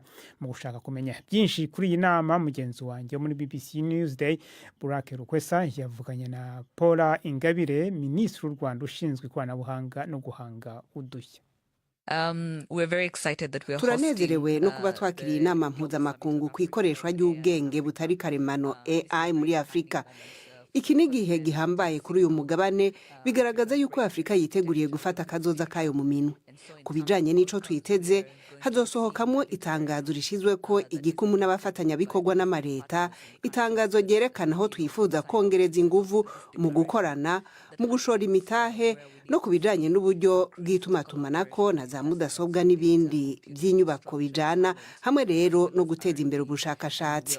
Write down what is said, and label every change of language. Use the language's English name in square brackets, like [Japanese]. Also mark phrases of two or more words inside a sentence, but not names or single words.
[Kinyarwanda] Mu gushaka kumenya byinshi kuri iyi nama, mugenzi wanjye muri BBC Newsday Burake Rukwesa yavuganye na Paula Ingabire, Minisitiri w'u Rwanda ushinzwe ikoranabuhanga no guhanga udushya. [Rundi] Turanezerewe no kuba twakiriye inama mpuzamakungu ku ikoreshwa ry'ubwenge butari karemano AI muri Afurika. Iki ni igihe gihambaye kuri uyu mugabane, bigaragaza yuko Afurika yiteguriye gufata akazoza kayo mu minwe. Ku bijanye n'ico twiteze, hazosohokamo itangazo rishizwe ko igikumu n'abafatanyabikorwa n'amareta, itangazo ryerekana aho twifuza kongereza inguvu mu gukorana, mu gushora imitahe no ku bijanye n'uburyo bw'itumatumanako na za mudasobwa n'ibindi by'inyubako bijana, hamwe rero no guteza imbere ubushakashatsi.